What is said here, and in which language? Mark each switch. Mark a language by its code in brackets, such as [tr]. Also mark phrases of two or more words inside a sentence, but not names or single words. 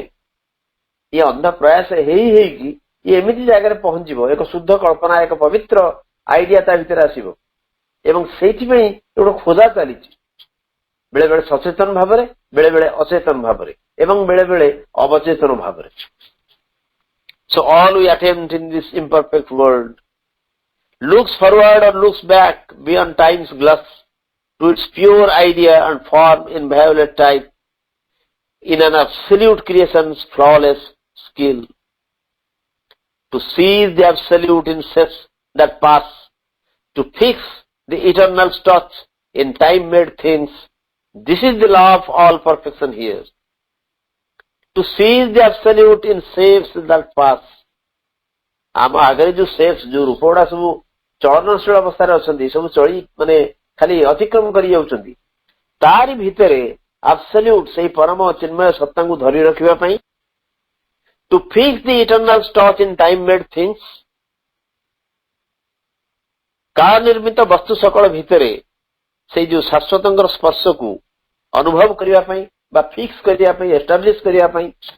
[or] ଇଏ ଅନ୍ଧ ପ୍ରୟାସ ହେଇକି ଇଏ ଏମିତି ଜାଗାରେ ପହଞ୍ଚିବ, ଏକ ଶୁଦ୍ଧ କଳ୍ପନା, ଏକ ପବିତ୍ର ଆଇଡିଆ ତା ଭିତରେ ଆସିବ ଏବଂ ସେଇଥିପାଇଁ ଗୋଟେ ଖୋଜା ଚାଲିଛି, ବେଳେ ବେଳେ ସଚେତନ ଭାବରେ, ବେଳେ ବେଳେ ଅଚେତନ ଭାବରେ ଏବଂ ବେଳେ ବେଳେ ଅବଚେତନ ଭାବରେ. [en] So all we attempt in this imperfect world looks forward or looks back beyond time's glass to its pure idea and form in violet type, in an absolute creation's flawless skill. To seize the absolute in steps that pass, to fix the eternal touch in time-made things, this is the law of all perfection here. To seize the absolute in shapes that pass. [or] ଆମ ଆଗରେ ଯୋଉ ସେପ୍ସ, ଯୋଉ ରୂପ ଗୁଡା ସବୁ ଚଳନଶୀଳ ଅବସ୍ଥାରେ ଅଛନ୍ତି, ସବୁ ଚଳି ମାନେ ଖାଲି ଅତିକ୍ରମ କରି ଯାଉଛନ୍ତି, ତାରି ଭିତରେ ଆବସଲ୍ୟୁଟ ସେଇ ପରମ ଚିନ୍ମୟ ସତ୍ତାଙ୍କୁ ଧରି ରଖିବା ପାଇଁ, [en] to fix the eternal touch in time made things, [or] କାଳ ନିର୍ମିତ ବସ୍ତୁ ସକଳ ଭିତରେ ସେଇ ଯୋଉ ଶାଶ୍ୱତଙ୍କର ସ୍ପର୍ଶକୁ ଅନୁଭବ କରିବା ପାଇଁ ବା ଫିକ୍ସ କରିବା ପାଇଁ, ଏଷ୍ଟାବ୍ଲିଶ କରିବା ପାଇଁ.